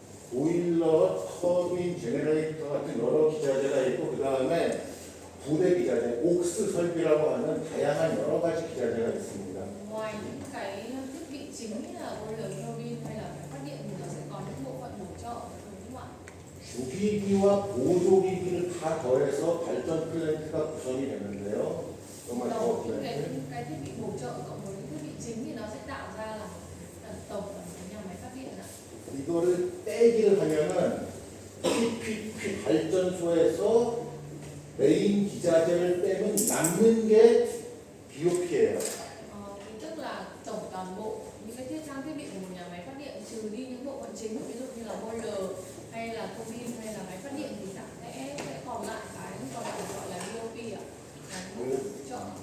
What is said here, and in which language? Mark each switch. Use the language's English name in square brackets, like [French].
[Korean] 보일러, 터빈, 제네레이터 같은 여러 기자재가 있고 그 다음에 부대 기자재, 옥스 설비라고 하는 다양한 여러 가지 기자재가 있습니다. [Vietnamese] Ngoài những cái thiết bị chính như là boiler, turbine hay là máy phát điện thì nó sẽ có những bộ phận bổ trợ đúng không ạ? [Korean] 주기기와 보조기기를 다 더해서 발전 플랜트가 구성이 되는데요. 정말 [Vietnamese] Tổng những cái thiết bị bổ trợ cộng với những thiết bị chính thì nó sẽ tạo ra là một tổng của nhà máy phát điện ạ. [Korean] 이거를 빼기를 하면은 PPP 발전소에서 메인 기자재를 빼면 남는 게 BOP예요. [Vietnamese] Tức là tổng toàn bộ những cái trang thiết bị của một nhà máy phát điện trừ đi những bộ phận chính ví dụ như là boiler hay là turbine hay là máy phát điện thì sẽ còn lại cái còn lại gọi là BOP ạ. Là những bộ phận hỗ trợ.